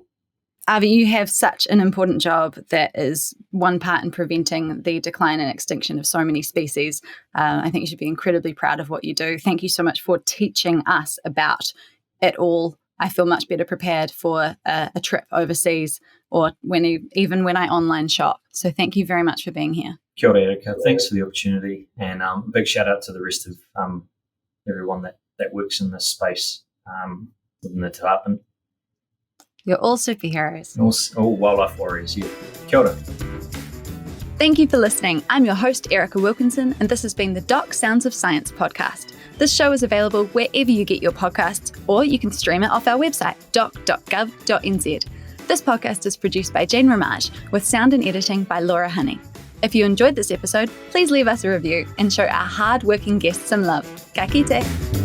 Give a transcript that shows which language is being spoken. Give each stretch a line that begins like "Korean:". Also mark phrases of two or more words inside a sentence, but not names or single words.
English: Avi, you have such an important job that is one part in preventing the decline and extinction of so many species. I think you should be incredibly proud of what you do. Thank you so much for teaching us about it all. I feel much better prepared for a trip overseas, or even when I online shop. So thank you very much for being here.
Māori: Kia ora, Erica.
English: Thanks for the opportunity, and a big shout out to the rest of everyone that works in this space within the department. You're all superheroes. All wildlife warriors, yeah.
Māori: Kia ora.
English: Thank you for listening. I'm your host, Erica Wilkinson, and this has been the Doc Sounds of Science podcast. This show is available wherever you get your podcasts, or you can stream it off our website, doc.gov.nz. This podcast is produced by Jane Ramage, with sound and editing by Laura Honey. If you enjoyed this episode, please leave us a review and show our hard-working guests some love.
Māori: Ka kite!